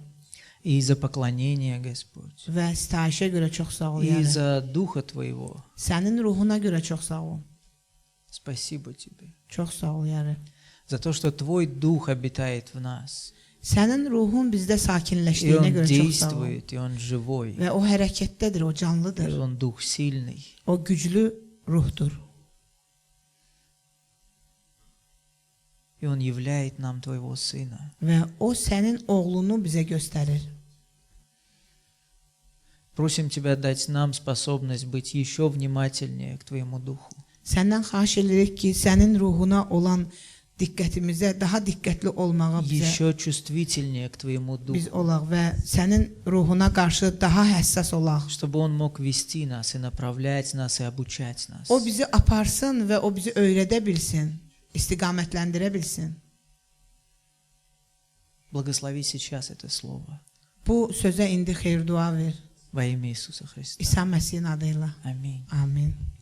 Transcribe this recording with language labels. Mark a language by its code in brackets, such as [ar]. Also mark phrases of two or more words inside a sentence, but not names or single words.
[ru] и за поклонение, Господь, [az] və sitayişə görə çox sağ ol. [ru] и [az] Yəni. [ru] за Духа Твоего. [az] Sənin ruhuna görə çox sağ ol. [ru] Спасибо Тебе [az] Çox sağ ol, yəni. [ru] за то, что Твой Дух обитает в нас, [az] Sənin ruhun bizdə [ru] и [az] sakinləşdiyinə [ru] Он [az] görə çox sağ ol. [ru] действует, и Он живой, [az] Və o hərəkətdədir, o [ru] и [az] canlıdır. [ru] Он Дух сильный. [az] O güclü ruhdur. [ru] И Он являет нам Твоего Сына. [az] Və o sənin oğlunu bizə göstərir. [ru] Просим Тебя дать нам способность быть еще внимательнее к Твоему Духу. [az] Səndən xahiş edirik ki, sənin ruhuna olan diqqətimizə daha diqqətli olmağa bizə [ru] Еще чувствительнее к Твоему [az] biz [ru] Духу, [az] olaq və sənin ruhuna qarşı daha həssas olaq. [ru] чтобы Он мог вести нас и направлять нас и обучать нас. [az] O bizi aparsın və o bizi öyrədə bilsin, istiqamətləndirə bilsin. [ru] Благослови сейчас это слово [az] Bu sözə indi xeyir dua ver. [ru] во имя Иисуса Христа. [az] İsa Məsihin adıyla. [ru] Аминь. [az] Amin.